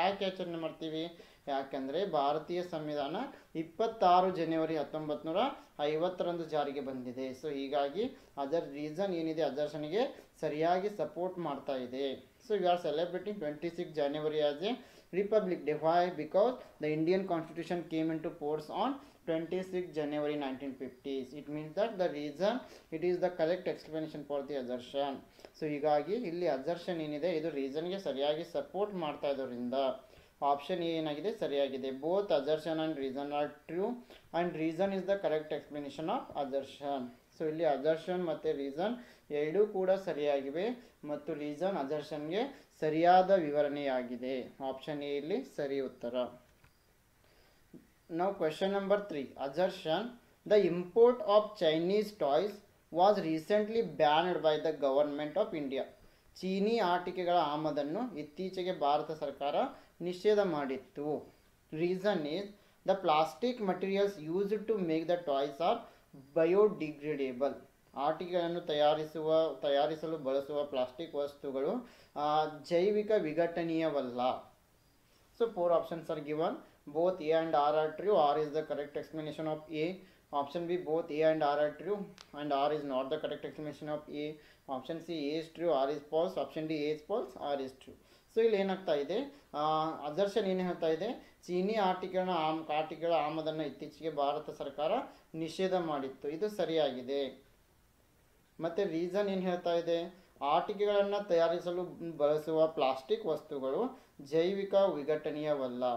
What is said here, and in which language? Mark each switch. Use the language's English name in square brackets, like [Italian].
[Kannada] ಯಾಕೆ ಆಚರಣೆ ಮಾಡ್ತೀವಿ, ಯಾಕಂದರೆ ಭಾರತೀಯ ಸಂವಿಧಾನ 26 ಜನವರಿ 1950 ಜಾರಿಗೆ ಬಂದಿದೆ. ಸೊ ಹೀಗಾಗಿ ಅದರ ರೀಸನ್ ಏನಿದೆ ಅಜರ್ಷನ್ಗೆ ಸರಿಯಾಗಿ ಸಪೋರ್ಟ್ ಮಾಡ್ತಾ ಇದೆ. [English] So we are celebrating 26 January as a republic day. Why? Because the Indian constitution came into force on 26 January 1950s. It means that the reason it is the correct explanation for the assertion. [Kannada] So ಹೀಗಾಗಿ ಇಲ್ಲಿ assertion ಏನಿದೆ ಇದು ರೀಸನ್ಗೆ ಸರಿಯಾಗಿ support ಮಾಡ್ತಾ ಇರೋದ್ರಿಂದ option A ಏನಾಗಿದೆ ಸರಿಯಾಗಿದೆ. [English] Both assertion and reason are true and reason is the correct explanation of assertion. [Kannada] So ಇಲ್ಲಿ ಅಜರ್ಷನ್ ಮತ್ತು ರೀಸನ್ ಎರಡೂ ಕೂಡ ಸರಿಯಾಗಿವೆ ಮತ್ತು ರೀಸನ್ ಅಜರ್ಷನ್ಗೆ ಸರಿಯಾದ ವಿವರಣೆಯಾಗಿದೆ. [English] option A [Kannada] ಇಲ್ಲಿ ಸರಿ ಉತ್ತರ. [English] Now question number 3. Assertion: the import of Chinese toys was recently banned by the government of India. [Kannada] ಚೀನಿ ಆಟಿಕೆಗಳ ಆಮದನ್ನು ಇತ್ತೀಚೆಗೆ ಭಾರತ ಸರ್ಕಾರ ನಿಷೇಧ ಮಾಡಿತ್ತು. [English] Reason is the plastic materials used to make the toys are biodegradable. [Kannada] ಆಟಿಕೆಗಳನ್ನು ತಯಾರಿಸಲು ಬಳಸುವ ಪ್ಲಾಸ್ಟಿಕ್ ವಸ್ತುಗಳು ಜೈವಿಕ ವಿಘಟನೀಯವಲ್ಲ. [English] So 4 options are given. Both A and R are true. R is the correct explanation of A. Option B, both A and R are true and R is not the correct explanation of A. Option C, A is true, R is false. Option D, A is false, R is true. [Kannada] So ಇಲ್ಲಿ ಏನಾಗ್ತಾ ಇದೆ, assertion ಏನು ಹೇಳ್ತಾ ಇದೆ, ಚೀನಿ ಆಟಿಕೆಗಳ ಆಮದನ್ನು ಇತ್ತೀಚೆಗೆ ಭಾರತ ಸರ್ಕಾರ ನಿಷೇಧ ಮಾಡಿತ್ತು, ಇದು ಸರಿಯಾಗಿದೆ. ಮತ್ತು ರೀಸನ್ ಏನು ಹೇಳ್ತಾ ಇದೆ, ಆಟಿಕೆಗಳನ್ನು ತಯಾರಿಸಲು ಬಳಸುವ ಪ್ಲಾಸ್ಟಿಕ್ ವಸ್ತುಗಳು ಜೈವಿಕ ವಿಘಟನೀಯವಲ್ಲ.